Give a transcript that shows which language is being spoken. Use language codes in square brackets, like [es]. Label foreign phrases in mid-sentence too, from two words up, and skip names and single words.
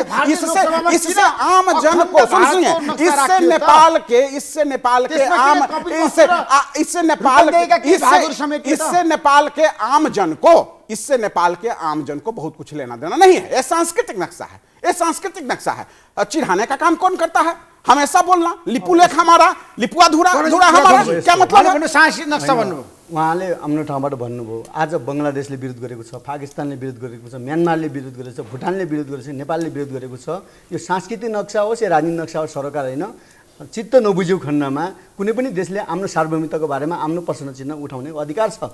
[hi] इससे आम जन को सुनिए, इससे नेपाल के आम जन को बहुत कुछ लेना देना नहीं है। यह सांस्कृतिक नक्शा है, यह सांस्कृतिक नक्शा है। चिढ़ाने का काम कौन करता है? हमेशा बोलना लिपुलेख हमारा, लिपुआ धुरा हमारा, क्या मतलब है? [ne] सांस्कृतिक नक्शा भन्नु उहाँले आफ्नो ठाउँबाट भन्नुभयो। आज बङ्गलादेशले विरोध गरेको छ, पाकिस्तानले विरोध गरेको छ, म्यानमारले विरोध गरेको छ, भुटानले विरोध गरेको छ, नेपालले विरोध गरेको छ। यो सांस्कृतिक नक्सा होस् या राजनीतिक नक्सा होस्, सरकार होइन। चित्त नबुझेको खण्डमा कुनै पनि देशले आफ्नो सार्वभौमिकताको बारेमा आफ्नो प्रश्न चिन्ह उठाउने अधिकार छ।